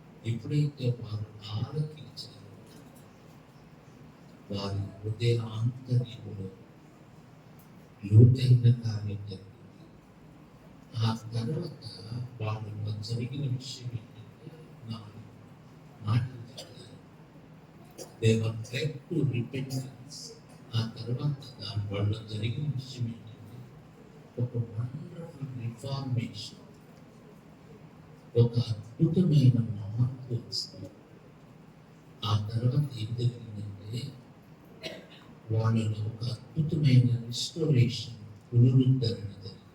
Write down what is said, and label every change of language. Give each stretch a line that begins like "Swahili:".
Telugu: ఎప్పుడైతే వారు ఆలకించారో వారి హృదయాంతర్యంలో లోతైన కార్యం జరిగింది. ఆ తర్వాత వాళ్ళలో జరిగిన విషయం ఏంటంటే 4 మాటలు చెప్పారు.
English: They were led to repentance.
Telugu: ఆ తర్వాత దాని వల్ల జరిగిన విషయం ఏంటంటే ఒక వండర్ఫుల్ రిఫార్మేషన్, ఒక అద్భుతమైన మార్పు వస్తుంది. ఆ తర్వాత ఏం జరిగిందంటే వాళ్ళలో ఒక అద్భుతమైన రిస్టోరేషన్, పునరుద్ధరణ జరిగింది.